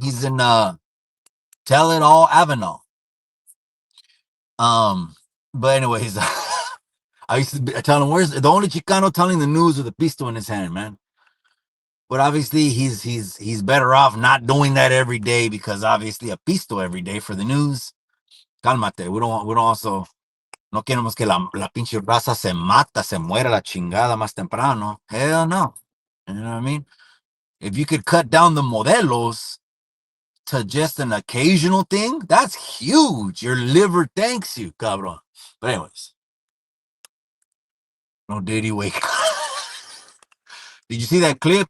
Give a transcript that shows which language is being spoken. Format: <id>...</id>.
<en>He's in Tell It All Avenal. But anyways, I used to tell him, where's the only Chicano telling the news with a pisto in his hand, man. But obviously he's better off not doing that every day, because obviously a pisto every day for the news.</en> <es>Cálmate.</es> <en>We don't also,</en> <es>no queremos que la pinche raza se muera la chingada más temprano.</es> <en>Hell no. You know what I mean? If you could cut down the modelos to just an occasional thing, that's huge. Your liver thanks you, cabrón. But anyways, no Diddy wake. Did you see that clip?</en>